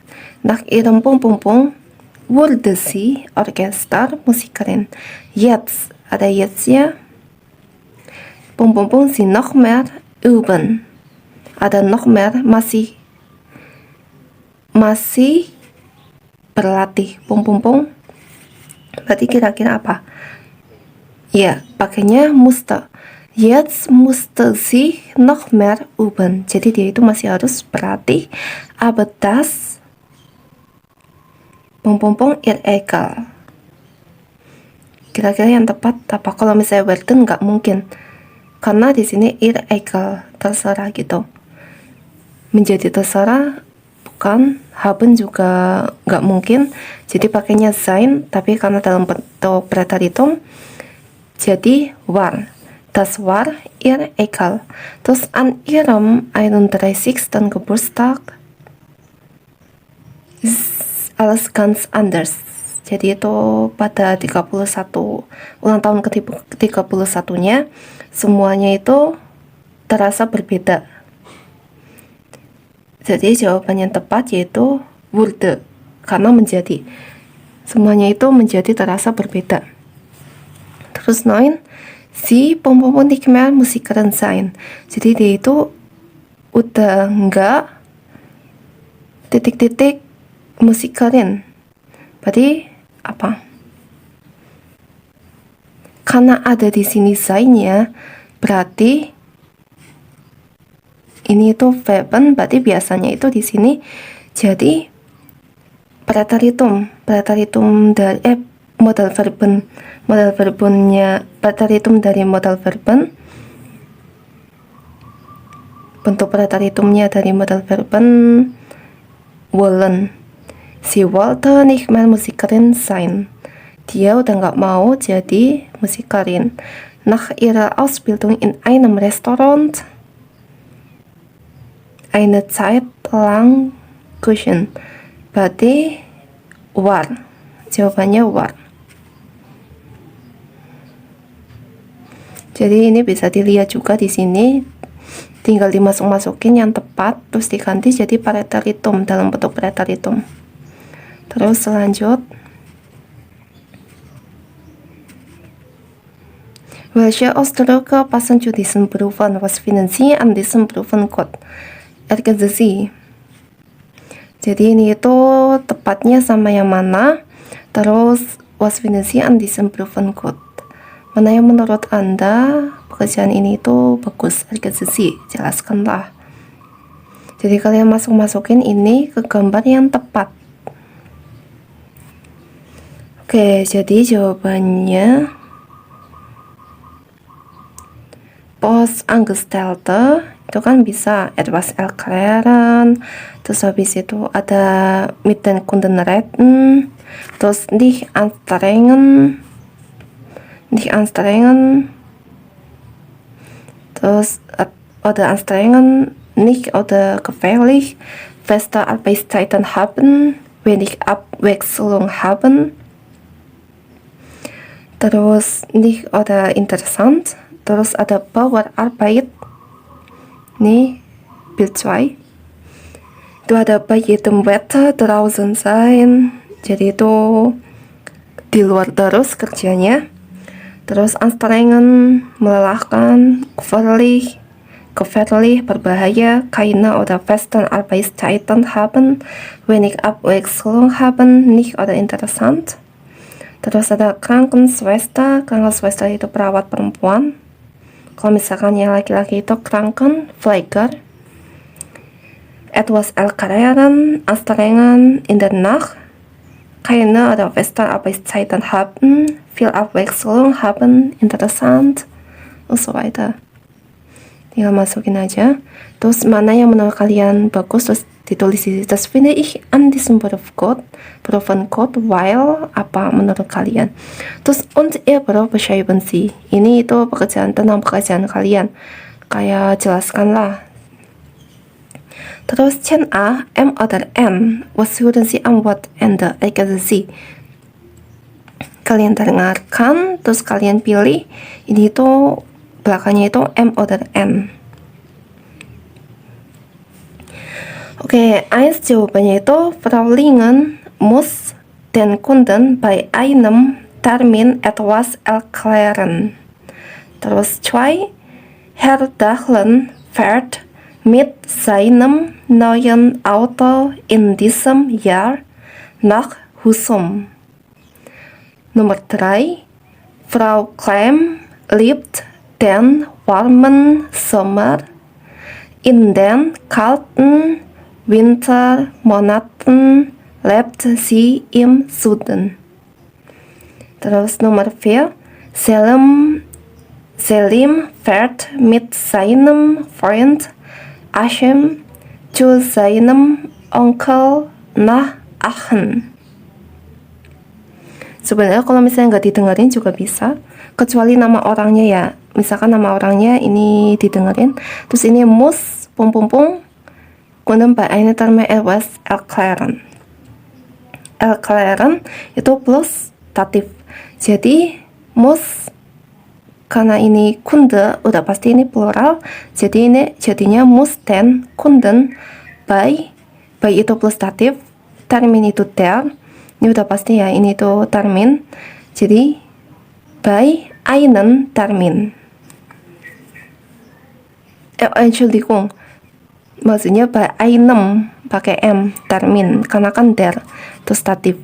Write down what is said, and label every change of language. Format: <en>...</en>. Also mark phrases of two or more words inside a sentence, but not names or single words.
<de>Nach ihrem wurde sie Orchester Musikerin. Jetzt,</de> <id>ada jetzt-nya,</id> <de>sie noch mehr üben. Ada noch mehr,</de> <id>masih berlatih, berarti kira-kira apa? Ya, pakainya musste.</id> <de>Jetzt musste sie noch mehr üben.</de> <id>Jadi dia itu masih harus berlatih.</id> <de>Aber das ihr egal.</de> <id>Kira-kira yang tepat apa? Kalau misalnya werden nggak mungkin, karena di sini</id> <de>ihr egal,</de> <id>terserah gitu. Menjadi terserah, bukan, haben juga nggak mungkin, jadi pakainya sein, tapi karena dalam bentuk Präteritum, jadi war.</id> <de>Das war ihr egal. Terus an ihrem 31. Geburtstag ist alles ganz anders.</de> <id>Jadi itu pada 31 ulang tahun ke-31-nya semuanya itu terasa berbeda. Jadi jawaban yang tepat yaitu wurde, karena menjadi. Semuanya itu menjadi terasa berbeda. Terus 9,</id> <de>sie nicht mehr Musikerin sein.</de> <id>Jadi dia itu udah enggak titik-titik musikerin. Berarti apa? Karena ada di sini sign-nya, berarti ini itu verben, berarti biasanya itu di sini jadi preteritum dari modal verbennya, preteritum dari modal verben, bentuk preteritumnya dari modal verben wollen.</id> <de>Si wollte nicht mehr Musikerin sein.</de> <id>Dia udah nggak mau jadi musikerin.</id> <de>Nach ihrer Ausbildung in einem Restaurant eine Zeit lang kuschen.</de> <id>Berarti war. Jawabannya war. Jadi ini bisa dilihat juga di sini, tinggal dimasuk-masukin yang tepat terus diganti jadi preteritum dalam bentuk preteritum. Terus lanjut,</id> <de>welche Ausdrücke passen zu diesen Berufen? Was finden Sie an diesem Berufen gut? Ergänzen Sie.</de> <id>Jadi ini itu tepatnya sama yang mana?</id> <de>Terus was finden Sie an diesem Berufen gut?</de> <id>Mana yang menurut Anda pekerjaan ini itu bagus?</id> <de>Ergänzen Sie,</de> <id>jelaskanlah. Jadi kalian masukin ini ke gambar yang tepat. Oke, jadi jawabannya Postangestellte itu kan bisa</id> <de>etwas erklären,</de> <id>terus habis itu ada</id> <de>mit den Kunden reden, terus nicht anstrengen, terus oder anstrengen, nicht oder gefährlich, feste Arbeitszeiten haben, wenig Abwechslung haben, terus nicht oder interessant,</de> <id>terus ada Bauarbeit.</id> <de>Nih, Bild 2.</de> <id>Itu ada</id> <de>bei jedem Wetter draußen sein.</de> <id>Jadi itu di luar terus kerjanya.</id> <de>Terus anstrengen, melelahkan, gefährlich, berbahaya, keine oder festen Arbeitszeiten haben, wenig Abwechslung haben, nicht oder interessant.</de> <id>Terus ada Krankenschwester itu perawat perempuan. Kalau misalkan yang laki-laki itu Krankenpfleger.</id> <de>Etwas erklären, anstrengen in der Nacht, keine oder feste Arbeitszeiten haben, viel Abwechslung haben, interessant, und so weiter.</de> <id>Tinggal masukin aja. Terus mana yang menurut kalian bagus, terus ditulis di sini.</id> <de>Das finde ich an diesem Berufen gut, weil</de> <id>apa menurut kalian.</id> <de>Terus und ihr Beruf beschreiben Sie.</de> <id>Ini itu tentang pekerjaan kalian. Kayak jelaskanlah. Terus Chen A, M oder N.</id> <de>Was würden Sie am Wochenende? Ergänzen Sie.</de> <id>Kalian dengarkan, terus kalian pilih. Ini itu belakangnya itu M oder N.</id> <de>Oke, eins</de> <id>jawabannya itu</id> <de>Frau Lingen muss den Kunden bei einem Termin etwas erklären. Terus 2, Herr Dahlen fährt mit seinem neuen Auto in diesem Jahr nach Husum. Nomor 3, Frau Klemm liebt den warmen Sommer. In den kalten Wintermonaten lebt sie im Süden.</de> <id>Terus nomor 4,</id> <de>Selim fährt mit seinem Freund Ashem zu seinem Onkel nach Aachen.</de> <id>Sebenarnya kalau misalnya nggak didengerin juga bisa, kecuali nama orangnya ya. Misalkan nama orangnya ini didengerin, terus ini</id> <de>muss Kunden bei einer Terme etwas erklären.</de> <id>Erklären itu plus datif. Jadi muss, karena ini kunde udah pasti ini plural, jadi ini jadinya</id> <de>muss den Kunden bei</de> <id>itu plus datif, termin itu der, ini udah pasti ya, ini tuh termin, jadi</id> <de>bei einen Termin.</de> <id>Entschuldigung, Maksudnya einem pakai M, termin, karena kan der itu statif.</id>